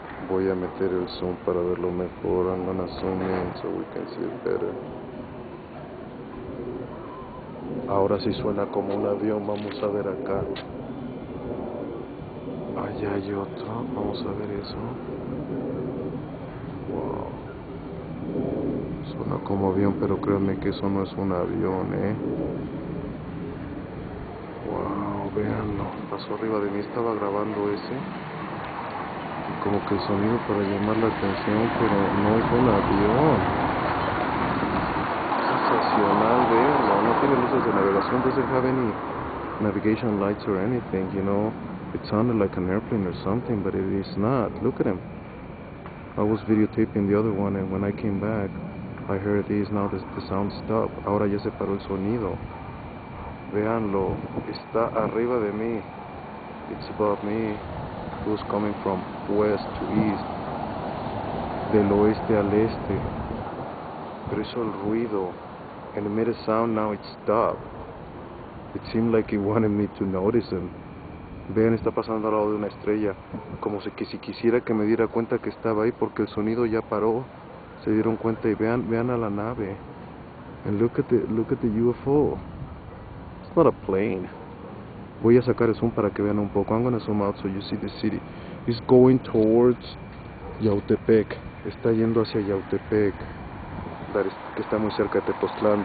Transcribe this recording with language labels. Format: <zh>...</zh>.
<es>Voy a meter el zoom para verlo mejor.</es> <en>I'm gonna zoom in so we can see it better.</en> <es>Ahora sí suena como un avión. Vamos a ver acá. Allá hay otro. Vamos a ver eso. Wow. Suena como avión, pero créanme que eso no es un avión, Wow, véanlo. Pasó arriba de mí, estaba grabando ese. Y como que el sonido para llamar la atención, pero no es un avión. Sensacional, véanlo. No tiene luces de navegación.</es> <en>Doesn't have any navigation lights or anything, you know. It sounded like an airplane or something, but it is not. Look at him. I was videotaping the other one, and when I came back, I heard this. Now the sound stopped.</en> <es>Ahora ya se paró el sonido. Véanlo, está arriba de mí.</es> <en>It's above me. It was coming from west to east.</en> <es>Del oeste al este. Pero hizo el ruido.</es> <en>And it made a sound, now it stopped. It seemed like it wanted me to notice him.</en> <es>Vean, está pasando al lado de una estrella. Como si quisiera que me diera cuenta que estaba ahí porque el sonido ya paró. Se dieron cuenta y vean a la nave.</es> <en>And look at the UFO. It's not a plane.</en> <es>Voy a sacar el zoom para que vean un poco.</es> <en>I'm gonna zoom out so you see the city. It's going towards Yautepec.</en> <es>Está yendo hacia Yautepec. Que está muy cerca de Tepoztlán.</es>